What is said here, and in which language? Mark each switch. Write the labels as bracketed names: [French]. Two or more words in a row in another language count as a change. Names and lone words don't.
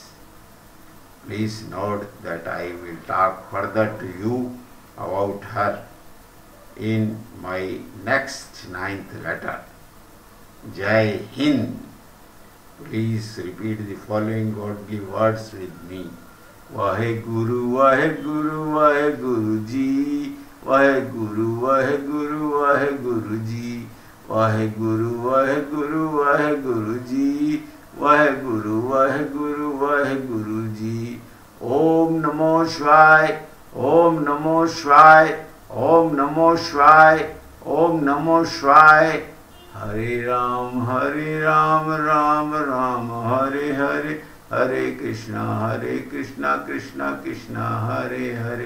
[English] Please note that I will talk further to you about her in my next 9th letter. [Hindi] जय हिंद. [English] Please repeat the following godly words with me. [Punjabi] ਵਾਹਿਗੁਰੂ, ਵਾਹਿਗੁਰੂ, ਵਾਹਿਗੁਰੂ ਜੀ. ਵਾਹਿਗੁਰੂ, ਵਾਹਿਗੁਰੂ, ਵਾਹਿਗੁਰੂ ਜੀ. ਵਾਹਿਗੁਰੂ, ਵਾਹਿਗੁਰੂ, ਵਾਹਿਗੁਰੂ ਜੀ. ਵਾਹਿਗੁਰੂ, ਵਾਹਿਗੁਰੂ, ਵਾਹਿਗੁਰੂ ਜੀ. [Sanskrit] ॐ नमः शिवाय, ॐ नमः शिवाय, ॐ नमः शिवाय, ॐ नमः शिवाय. हरे राम, राम राम, हरे हरे, हरे कृष्ण, कृष्ण कृष्ण, हरे हरे,